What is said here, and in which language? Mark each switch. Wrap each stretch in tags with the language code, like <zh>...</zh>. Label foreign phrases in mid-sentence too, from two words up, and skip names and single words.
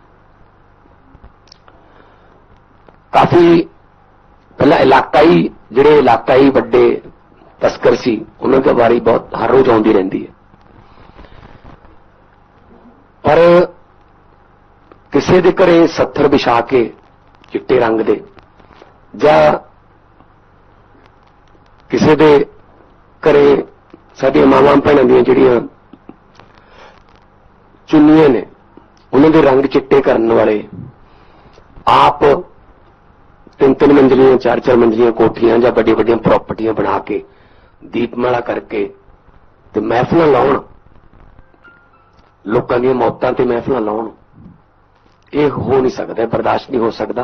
<pa>ਕਾਫੀ ਪਹਿਲਾ ਇਲਾਕਾਈ ਜਿਹੜੇ ਇਲਾਕਾਈ ਵੱਡੇ ਤਸਕਰ ਸੀ ਉਨ੍ਹਾਂ ਦੀ ਵਾਰੀ ਬਹੁਤ ਹਰ ਰੋਜ਼ ਆਉਂਦੀ ਰਹਿੰਦੀ ਹੈ, ਪਰ ਕਿਸੀ ਦੇ ਘਰੇ ਸੱਥਰ ਵਿਛਾ ਕੇ ਚਿੱਟੇ ਰੰਗ ਦੇ ਜਾਂ ਕਿਸੀ ਦੇ ਘਰੇ ਸਾਡੀਆਂ ਮਾਵਾਂ ਭੈਣਾਂ ਦੀਆਂ ਜਿਹੜੀਆਂ ਚੁੰਨੀਆਂ ਨੇ ਉਨ੍ਹਾਂ ਦੇ ਰੰਗ ਚਿੱਟੇ ਕਰਨ ਵਾਲੇ ਆਪ 3-3 ਮੰਜ਼ਲੀਆਂ 4-4 ਮੰਜ਼ਲੀਆਂ ਕੋਠੀਆਂ ਜਾਂ ਵੱਡੀਆਂ ਵੱਡੀਆਂ ਪ੍ਰਾਪਰਟੀਆਂ ਬਣਾ ਕੇ ਦੀਪਮਾਲਾ ਕਰਕੇ ਤੇ ਮਹਿਫਲਾਂ ਲਾਉਣ, ਲੋਕਾਂ ਦੀਆਂ ਮੌਤਾਂ ਤੇ ਮਹਿਫਲਾਂ ਲਾਉਣ, ਇਹ ਹੋ ਨਹੀਂ ਸਕਦਾ, ਬਰਦਾਸ਼ਤ ਨਹੀਂ ਹੋ ਸਕਦਾ।</pa>